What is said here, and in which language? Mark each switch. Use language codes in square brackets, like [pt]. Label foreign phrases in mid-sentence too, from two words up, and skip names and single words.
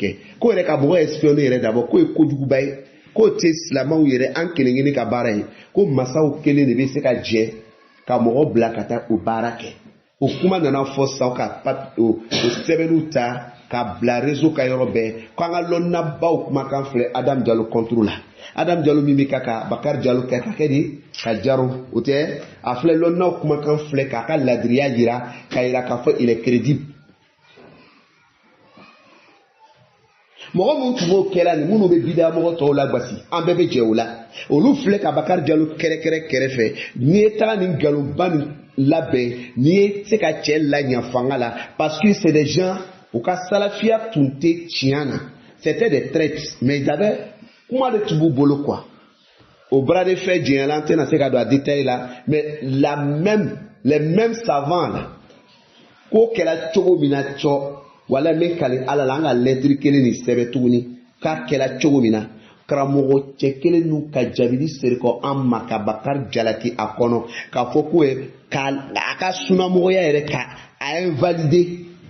[bm] kɛ ko yɛrɛ ka mɔgɔ espionner yɛrɛ d'abord k'o ye kojuguba ye k'o tɛ silamɛw yɛrɛ an kelen kelen ka baara ye ko masaw kelen de bɛ se ka jɛ ka mɔgɔ bila ka taa o baara kɛ o kuma nana fɔ sisan ka o sɛbɛnniw ta ka bila réseau ka yɔrɔ bɛɛ k'an ka lɔnnabaw kumakan filɛ Adam Diallo [fr] contre la [bm] Adam Diallo min bɛ ka Bakar Diallo kɛ ka kɛ de ka jaro o tɛ a filɛ lɔnnaw kumakan filɛ k'a ka ladiriya jira k'a jira k'a fɔ [fr] il est crédible [bm] mɔgɔ mun tun b'o kɛla nin minnu bɛ bida mɔgɔ tɔw la gosi an bɛɛ bɛ jɛ o la olu filɛ ka Bakar Diallo kɛrɛkɛrɛ kɛrɛfɛ n'i ye taga nin nkalonba nin labɛn n'i ye se ka cɛ laɲa fanga la [fr] parce que c'est des gens [bm] u ka salafiya tun tɛ tiɲɛ na [fr] c'était des traites mais ils avaient [bm] kuma de tun b'u bolo quoi [fr] au bras de fer [bm] jɛnyala an tɛna se ka don a détail la [fr] mais les mêmes savants là [bm] k'o kɛra cogo min na cɔ wala n bɛ kali ala la an ka lɛtiri kelen nin sɛbɛn tuguni k'a kɛra cogo min na karamɔgɔ cɛ kelen n'u ka jabili serikɔ an ma ka Bakar jalaki a kɔnɔ k'a fɔ k'o ye a ka sunamɔgɔya yɛrɛ ka a invalider